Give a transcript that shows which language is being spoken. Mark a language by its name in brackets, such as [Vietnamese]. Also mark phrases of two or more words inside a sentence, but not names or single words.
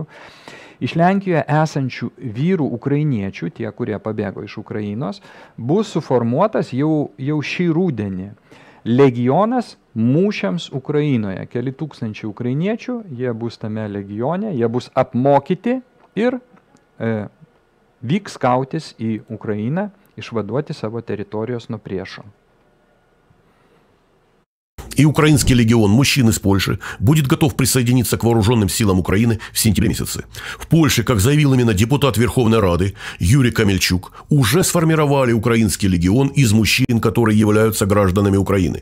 [Lithuanian] Iš Lenkijoje esančių vyrų ukrainiečių, tie, kurie pabėgo iš Ukrainos, bus suformuotas jau šį rudenį legionas mūšiams Ukrainoje. Keli tūkstančiai ukrainiečių, jie bus tame legione, jie bus apmokyti ir vyks kautis į Ukrainą, išvaduoti savo teritorijos nuo priešo. [Russian] И украинский легион мужчин из Польши будет готов присоединиться к вооруженным силам Украины в сентябре месяце. В Польше, как заявил именно депутат Верховной Рады Юрий Камельчук, уже сформировали украинский легион из мужчин, которые являются гражданами Украины.